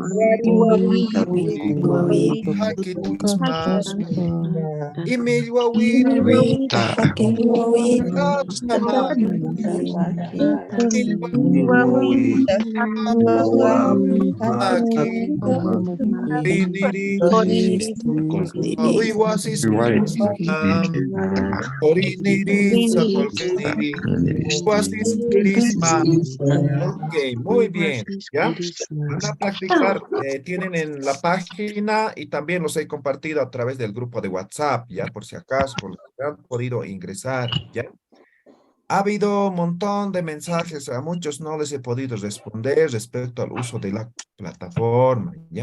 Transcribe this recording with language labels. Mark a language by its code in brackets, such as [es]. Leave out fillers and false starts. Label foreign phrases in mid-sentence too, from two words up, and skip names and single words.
[es] hakitasma, imil, wawi, hakasma, Aki, Riniri, Uiwasis, Oriniri, Sapolkeniri, Uiwasis, Crisma. Ok, muy bien, ¿ya? Van a practicar, tienen en la página y también los he compartido a través del grupo de WhatsApp, ¿ya? Por si acaso, por los que han podido ingresar, ¿ya? Ha habido un montón de mensajes, a muchos no les he podido responder respecto al uso de la plataforma, ¿ya?